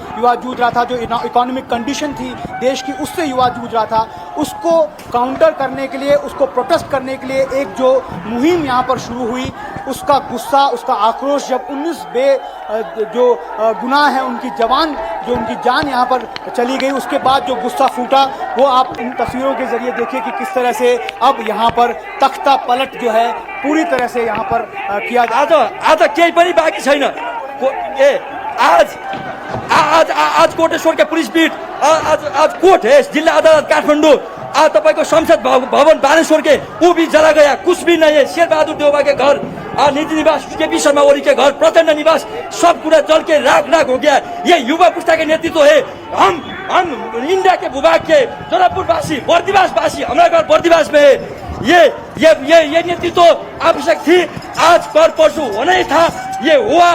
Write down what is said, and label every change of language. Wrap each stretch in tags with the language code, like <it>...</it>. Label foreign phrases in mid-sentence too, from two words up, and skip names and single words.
<hi>युवा जूझ रहा था, जो</hi> <en>economic condition</en> <hi>थी देश की उससे युवा जूझ रहा था, उसको काउंटर करने के लिए, उसको प्रोटेस्ट करने के लिए एक जो मुहिम यहाँ पर शुरू हुई, उसका गुस्सा, उसका आक्रोश जब 19 जो गुनाह है उनकी उनकी जान यहाँ पर चली गई, उसके बाद जो गुस्सा फूटा वो आप इन तस्वीरों के जरिए देखिए कि किस तरह से अब यहाँ पर तख्ता पलट जो है पूरी तरह से यहाँ पर किया</hi> <ne>आज केही पनि बाँकी छैन। आज कोटेश्वरका पुलिस बीट, आज कोर्ट है जिला अदालत काठमाडौँ, आज तपाईँको संसद भवन बानेश्वर के</ne> <hi>वो भी जला गया, कुछ भी नहीं है। शेरबहादुर देउबा के घर, निजी निवास केपी शर्मा ओली के घर, प्रचंड निवास, सब पूरा जल के राख राख हो गया। ये युवा पुस्ता के नेतृत्व है। हम इंडिया के भूभाग के जोधपुरवासी, बर्दिवासवासी, हमारा घर बर्दिवास में है। ये नेतृत्व आवश्यक थी, आज कर परसों होना ही था, ये हुआ।</hi>